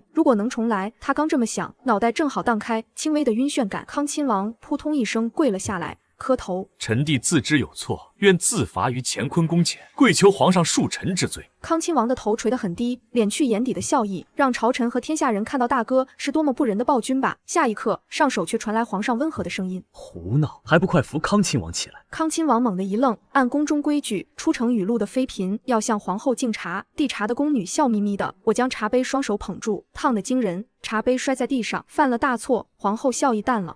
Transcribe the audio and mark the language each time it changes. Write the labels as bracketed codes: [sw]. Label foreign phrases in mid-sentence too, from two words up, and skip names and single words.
[zh] 如果能重來，他剛這麼想，腦袋正好蕩開輕微的暈眩感。康親王撲通一聲跪了下來，磕頭： 臣弟自知有錯，願自罰於乾坤宮前，跪求皇上恕臣之罪。康親王的頭垂得很低，敛去眼底的笑意，讓朝臣和天下人看到大哥是多麼不仁的暴君吧。下一刻，上首卻傳來皇上溫和的聲音： 胡鬧，還不快扶康親王起來！康親王猛地一愣，按宮中規矩，出城雨露的妃嬪要向皇後敬茶，遞茶的宮女笑眯眯的。我將茶杯雙手捧住，燙得驚人，茶杯摔在地上，犯了大錯。皇後笑意淡了。